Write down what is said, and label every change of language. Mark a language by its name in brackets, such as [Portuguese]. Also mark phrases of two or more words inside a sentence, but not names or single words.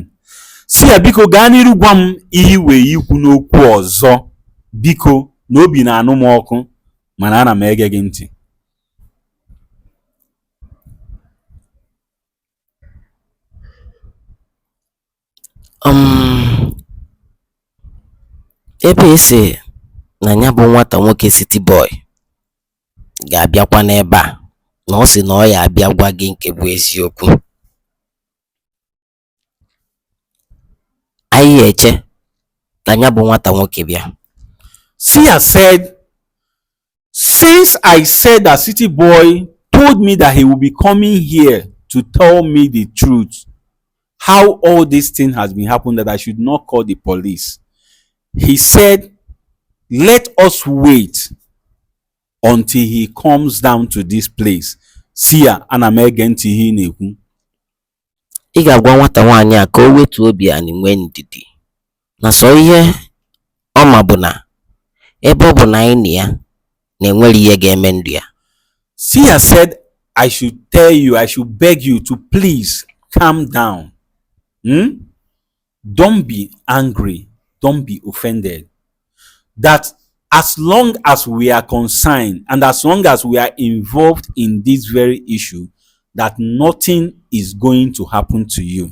[Igbo] Sia biko gaa n'iru gwa m ihe wee ikwu n'okwu ọzọ, biko, na obi na-anụ m ọkụ mana ana m ege gị ntị. ebe ese na ya bụ nwata nwoke [English] city boy [Igbo] ga-abịakwa n'ebe a, na ọ sị na ọ ya abịa gwa gị nke bụ eziokwu, anyị eche na ya bụ nwata nwoke bịa. [English] Sia said, since I said that city boy told me that he will be coming here to tell me the truth, how all this thing has been happening, that I should not call the police. He said, let us wait until he comes down to this place. [Igbo] Sia, ana m ege ntị ihe ị na-ekwu. Ị ga-agwa nwata nwaanyị a ka o wetu obi ani nwee ndidi, na sọ ihe ọ ma bụ na ebe ọ bụ na anyị na ya na enwere ihe ga-eme ndụ ya. [English] Sia said, I should tell you, I should beg you to please calm down. Don't be angry. Don't be offended. That as long as we are concerned and as long as we are involved in this very issue, that nothing is going to happen to you.